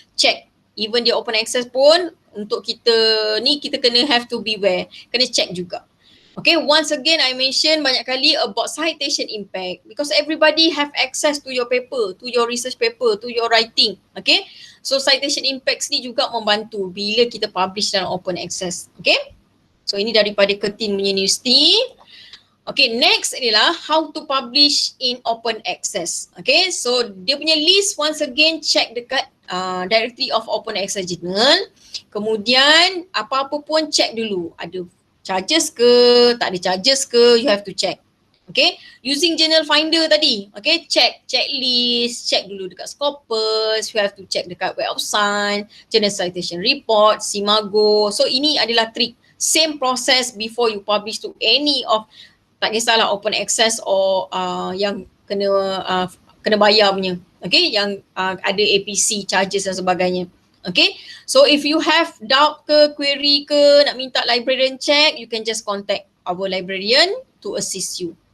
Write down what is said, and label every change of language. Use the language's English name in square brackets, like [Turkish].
[Malay] Check, even dia open access pun untuk kita ni kita kena [English] have to beware, [Malay] kena check juga. [English] Okay, once again I mention [Malay] banyak kali [English] about citation impact because everybody have access to your paper, to your research paper, to your writing. [Malay] Okay, so citation impacts ni juga membantu bila kita publish dalam open access. Okay, so ini daripada Curtin punya university. [English] Okay, next [Malay] adalah [English] how to publish in open access. Okay, so [Malay] dia punya [English] list once again check [Malay] dekat [English] directory of open access journal. [Malay] Kemudian apa-apa pun check dulu, ada charges ke, tak ada charges ke, [English] you have to check. Okay, using journal finder tadi, okay, check checklist, [Malay] check dulu dekat [English] Scopus, you have to check dekat Web of Science, journal citation report, Simago. So [Malay] ini adalah [English] trick, same process before you publish to any of, [Malay] tak kisahlah [English] open access or [Malay] yang kena bayar punya, [English] okay, yang ada APC charges [Malay] dan sebagainya. [English] Okay, so if you have doubt ke, query ke, [Malay] nak minta [English] librarian check, you can just contact our librarian to assist you.